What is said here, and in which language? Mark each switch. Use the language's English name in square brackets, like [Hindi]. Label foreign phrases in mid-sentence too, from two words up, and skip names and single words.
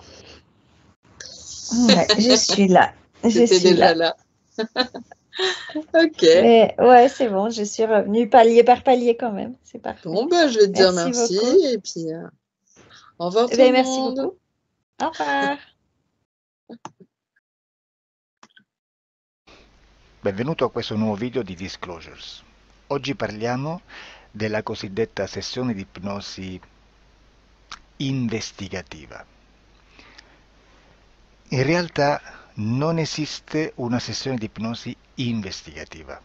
[French] Ouais, je suis là. Je J'étais suis déjà là. là. Ok. Mais ouais, c'est bon, je suis revenue palier par palier quand même. C'est parfait. Bon, ben, je vais te dire Merci merci. beaucoup. Et puis, au revoir Eh tout le bien, merci monde. beaucoup. Au revoir. [Italian] Benvenuto a questo nuovo video di Disclosures. Oggi parliamo della cosiddetta sessione di ipnosi investigativa. In realtà non esiste una sessione di ipnosi investigativa.